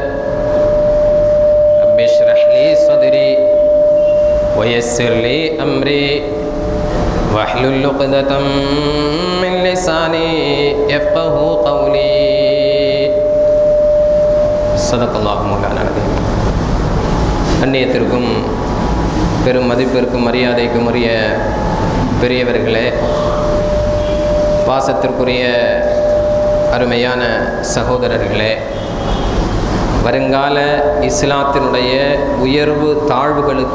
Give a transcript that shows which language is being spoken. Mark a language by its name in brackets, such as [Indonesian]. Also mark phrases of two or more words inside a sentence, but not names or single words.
[Arabic] رب اشرح لي صدري ويسر لي أمري واحلل عقدة من لساني يفقه قولي. صدق الله مولانا العظيم. [Tamil] கண்ணியத்திற்கும் பெரும் மதிப்பிற்கும் மரியாதைக்கும் உரிய பெரியவர்களே, பாசத்திற்குரிய அருமையான சகோதரர்களே, வருங்கால இஸ்லாத்தினுடைய உயர்வு தாழ்வுகளுக்கு